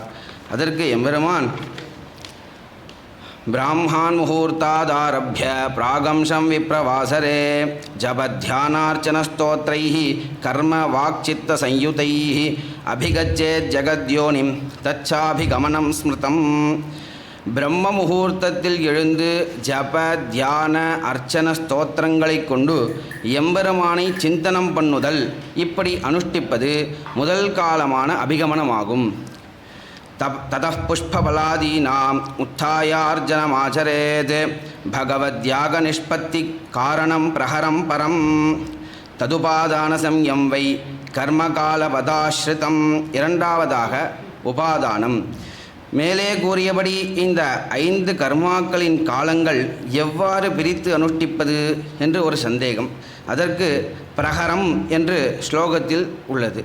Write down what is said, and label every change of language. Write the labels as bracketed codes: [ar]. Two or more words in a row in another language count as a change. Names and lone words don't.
[ta] அதற்கு எம்பெருமான், [sa] ब्राह्मान् मुहूर्तादारभ्य प्रागंशं विप्रवासरे जपध्यानार्चनस्तोत्रैः कर्म वाक्चित्त संयुतैः अभिगच्छेत् जगद्योनिं तच्चाभिगमनं स्मृतम्. [ta] பிரம்ம முகூர்த்தத்தில் எழுந்து ஜப தியான அர்ச்சன ஸ்தோத்திரங்களை கொண்டு எம்பெருமானை சிந்தனம் பண்ணுதல், இப்படி அனுஷ்டிப்பது முதல் காலமான அபிகமனமாகும். [sa] ततः पुष्पबलादीनाम् उत्थायार्जनमाचरेत् भगवद्यागनिष्पत्ति कारणं प्रहरं परं तदुपादानसंयं वै கர்மகாலபதாஸ்ரிதம். [ta] 2வதாக உபாதானம். மேலே கூறியபடி இந்த 5 கர்மாக்களின் காலங்கள் எவ்வாறு பிரித்து அனுஷ்டிப்பது என்று ஒரு சந்தேகம். அதற்கு பிரஹரம் என்று ஸ்லோகத்தில் உள்ளது.